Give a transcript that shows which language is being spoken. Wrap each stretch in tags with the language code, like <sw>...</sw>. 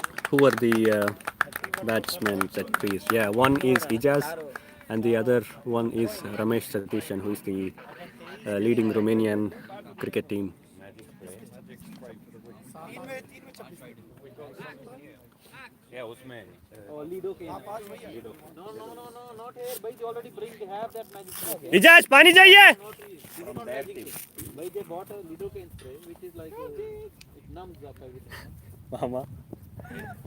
<en>Who are the batsmen at crease? Yeah, one is Ijaz and the other one is Ramesh Satishan, who is the leading Romanian cricket team. Yeah,</en> <hi>उसमें.</hi> <en>Lido के. No, not here. Bhai, they already have that magic spray.</en> <hi>Ijaz, पानी चाहिए?</hi> <en>Bhai, they bought a lidocaine spray, which is like it numbs up everything.</en>